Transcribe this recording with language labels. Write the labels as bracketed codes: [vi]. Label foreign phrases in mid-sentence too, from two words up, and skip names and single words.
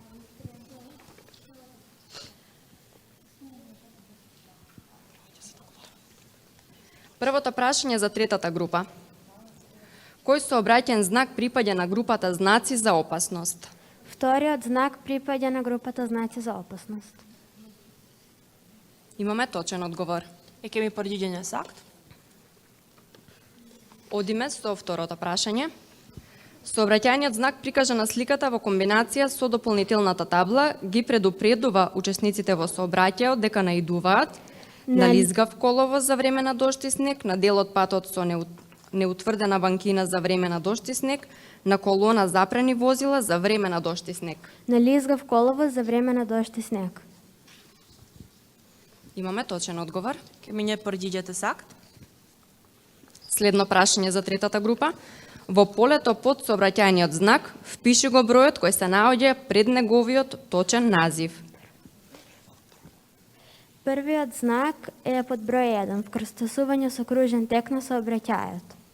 [mk] Првото прашање за третата група. Кој сообраќаен знак припаѓа на групата знаци за опасност? Вториот знак припаѓа на групата знаци за опасност. Имаме точен одговор. [sq] E kemi përgjigjen e saktë. [mk] Одиме со второто прашање. Сообраќајниот знак прикажа на сликата во комбинација со дополнителната табла ги предупредува учесниците во сообраќајот дека наидуваат на лизгав коловоз за време на дожд и снег, на дел од патот со неутврдена банкина за време на дожд и снег, на колона запрени возила за време на дожд и снег. На лизгав коловоз за време на дожд и снег. Имаме точен одговор. [sq] Kemi një përgjigje të saktë. [mk] Следно прашање за третата група. Во полето под сообраќајниот знак впиши го бројот кој се наоѓа пред неговиот точен назив. Првиот знак е под број 1, вкрстосување со кружен тек на сообраќајот.